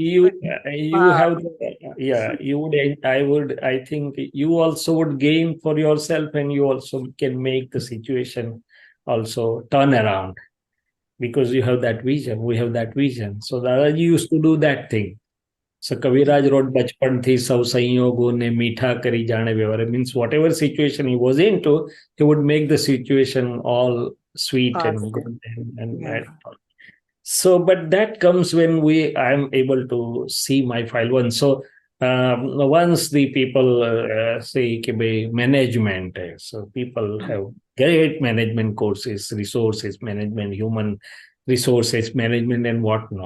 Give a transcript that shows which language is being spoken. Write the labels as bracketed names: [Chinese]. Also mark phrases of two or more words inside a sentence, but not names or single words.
[English] you have I think you also would gain for yourself, and you also can make the situation also turn around because you have that vision. We have that vision. So Dadaji used to do that thing. So Kaviraj wrote, [Gujarati] Bachpan thi sab sanyogo ne meetha kari jane vyavare. [English] Means whatever situation he was into, he would make the situation all sweet and good and so, but that comes when I'm able to see my file 1. So once the people say management, so people have great management courses, resources management, human resources management, and whatnot.